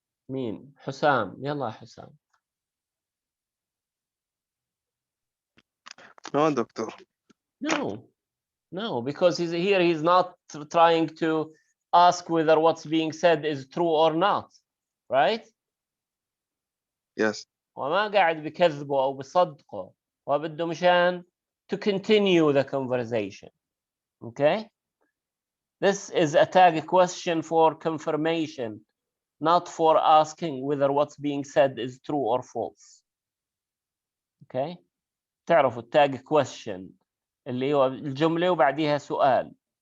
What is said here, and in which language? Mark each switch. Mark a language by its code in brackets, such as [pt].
[ar] مين؟ حسام. يلا حسام. [en] No, doctor. No, because he's not trying to ask whether what's being said is true or not, right? Yes. [ar] وما قاعد بكذبه أو بصدقه وبده مشان [en] to continue the conversation. Okay? This is a tag question for confirmation, not for asking whether what's being said is true or false. Okay? [ar] تعرفوا التاج question اللي هو الجملة وبعديها سؤال.